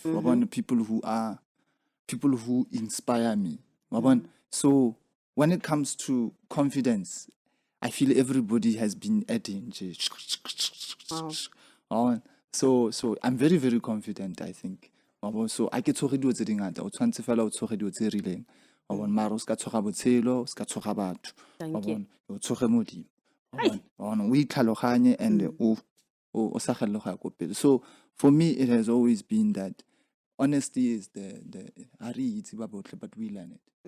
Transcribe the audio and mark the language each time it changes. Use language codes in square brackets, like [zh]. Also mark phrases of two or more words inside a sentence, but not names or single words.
[en] People who inspire me. So when it comes to confidence, I feel everybody has been adding. So I'm very, very confident, I think. So I get to read what's in it. [tn] O tshwantse fela o tshoge dilo tse rileng. Mara o ska tshoga botshelo, o ska tshoga batho. O tshoge modimo. O itlhaloganye and o sa gelle go ya ko pele. [en] So for me, it has always been that honesty is the [tn] ari itse ba botle, [en] but we learn it.